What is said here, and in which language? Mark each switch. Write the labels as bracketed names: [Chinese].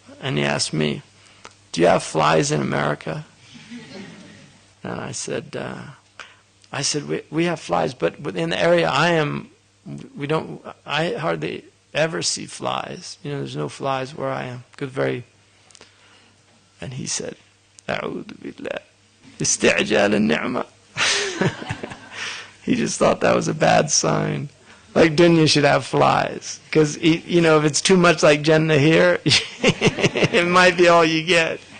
[English] And he asked me, do you have flies in America? And I said, we have flies, but in the area I am, I hardly ever see flies. You know, there's no flies where I am. And he said, [Arabic] أعوذ بالله استعجال النعمة. [English] He just thought that was a bad sign. Like dunya should have flies. Because, you know, if it's too much like Jannah here, it might be all you get.